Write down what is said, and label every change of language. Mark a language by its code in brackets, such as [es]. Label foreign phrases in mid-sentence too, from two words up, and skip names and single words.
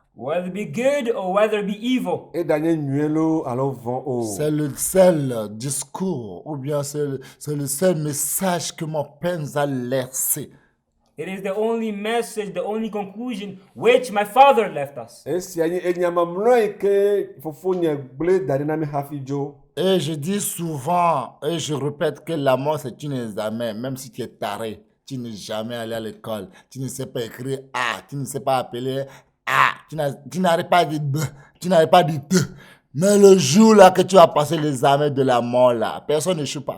[en] Whether it be good or whether it be evil. [ee] Eɖanye nyuie lo alo vɔ̃ o. [fr] C'est le seul discours, ou bien c'est le seul message que mon père nous a laissé. [en] It is the only message, the only conclusion which my father left us. [ee] Esia nye enya mamlɔ yi ke fofonye gblẽ da ɖi na mi hafi dzo. [fr] Et je dis souvent, et je répète que la mort c'est un examen, même si tu es taré, tu n'es jamais allé à l'école, tu ne sais pas écrire A, tu ne sais pas appeler A, tu n'arrives pas à dire B, tu n'arrives pas à dire T. Mais le jour là que tu vas passer l'examen de la mort là, personne n'échoue pas.